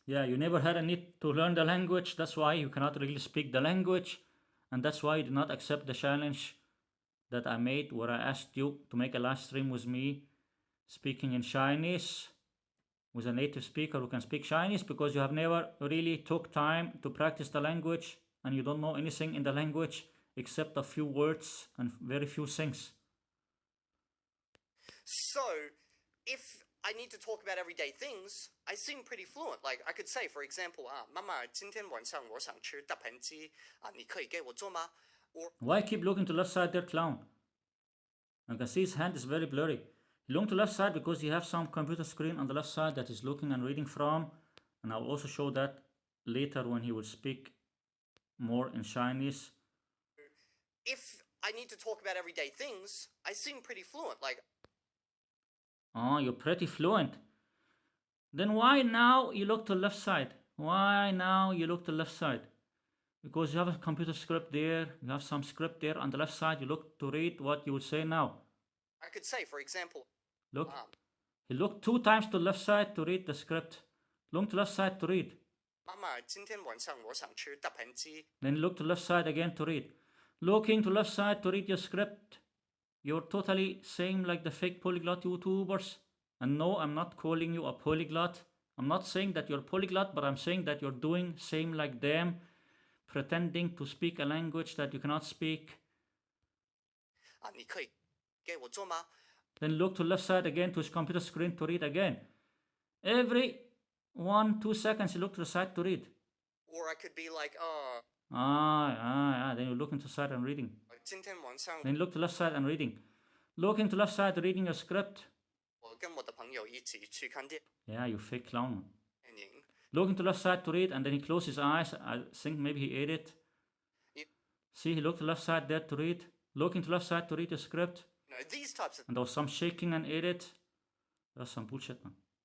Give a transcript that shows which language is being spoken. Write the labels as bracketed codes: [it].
[en] Yeah, you never had a need to learn the language, that's why you cannot really speak the language, and that's why you did not accept the challenge that I made where I asked you to make a live stream with me speaking in Chinese with a native speaker who can speak Chinese, because you have never really took time to practice the language and you don't know anything in the language except a few words and very few things. So, if I need to talk about everyday things, I seem pretty fluent. Like, I could say, for example, [zh] 妈妈, 今天晚上我想吃大盘鸡, 你可以给我做吗? [en] Or... Why keep looking to left side there, clown? I can see his hand is very blurry. He looked to left side because he has some computer screen on the left side that he's looking and reading from. And I'll also show that later when he will speak more in Chinese. if I need to talk about everyday things, I seem pretty fluent. Like, oh, you're pretty fluent. Then why now you look to the left side? Why now you look to the left side? Because you have a computer script there, you have some script there on the left side, you look to read what you will say now. I could say, for example, Look, you look 2 times to the left side to read the script. Look to the left side to read. [zh] 妈妈，今天晚上我想吃大盘鸡。 [en] Then look to the left side again to read. Looking to the left side to read your script. You're totally same like the fake polyglot YouTubers. And no, I'm not calling you a polyglot. I'm not saying that you're a polyglot, but I'm saying that you're doing same like them, pretending to speak a language that you cannot speak. [zh] 啊，你可以给我做吗？ [en] Then look to the left side again to his computer screen to read again. Every 1-2 seconds you look to the side to read. Or I could be like, oh, Then you look into the side and reading. [zh] 今天晚上 [en] Then look to the left side and reading. Looking to the left side reading your script. [zh] 我跟我的朋友一起去看电 [en] Yeah, you fake clown. [zh] 影。 [en] Looking to the left side to read and then he closed his eyes. I think maybe he ate it. You, See, he looked to the left side there to read. Looking to the left side to read your script. you know, these types of And there was some shaking and ate it. That's some bullshit, man.